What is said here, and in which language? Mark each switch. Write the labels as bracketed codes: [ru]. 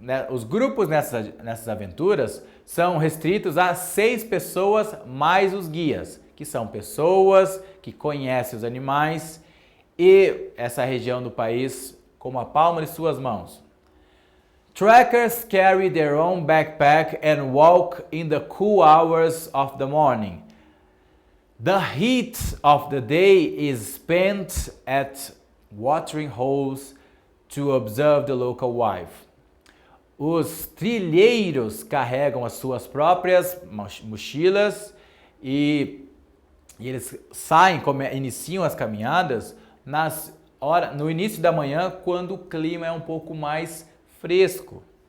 [pt] Os grupos nessas aventuras são restritos a 6 pessoas mais os guias, que são pessoas que conhecem os animais e essa região do país como a palma de suas mãos. [en] Trekkers carry their own backpack and walk in the cool hours of the morning. The heat of the day is spent at watering holes to observe the local wildlife. [pt] Os trilheiros carregam as suas próprias mochilas e eles iniciam as caminhadas no início da manhã, quando o clima é um pouco mais fresco.